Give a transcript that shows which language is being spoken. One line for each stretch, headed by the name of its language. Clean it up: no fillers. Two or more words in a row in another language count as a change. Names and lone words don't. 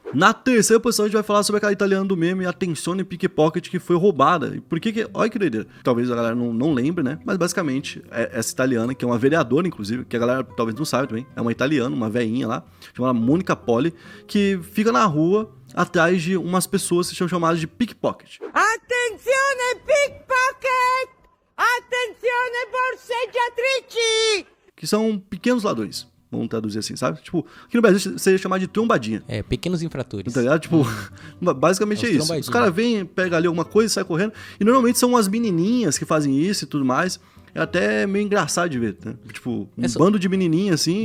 Portuguese: Na terceira posição, a gente vai falar sobre aquela italiana do meme, a Attenzione Pickpocket, que foi roubada. E por que... Olha que doideira. Talvez a galera não lembre, né? Mas basicamente, essa italiana, que é uma vereadora, inclusive, que a galera talvez não saiba também, é uma italiana, uma veinha lá, chamada Mônica Poli, que fica na rua atrás de umas pessoas que são chamadas de pickpocket.
Italian: Attenzione pickpocket! Attenzione borseggiatrici!
Portuguese: Que são pequenos ladrões. Vamos traduzir assim, sabe? Tipo, aqui no Brasil seria chamado de trombadinha. É, pequenos infratores. Tá ligado? Tipo, basicamente é isso. Os caras vêm, pegam ali alguma coisa e saem correndo. E normalmente são as menininhas que fazem isso e tudo mais. É até meio engraçado de ver, né? Tipo, bando de menininha assim.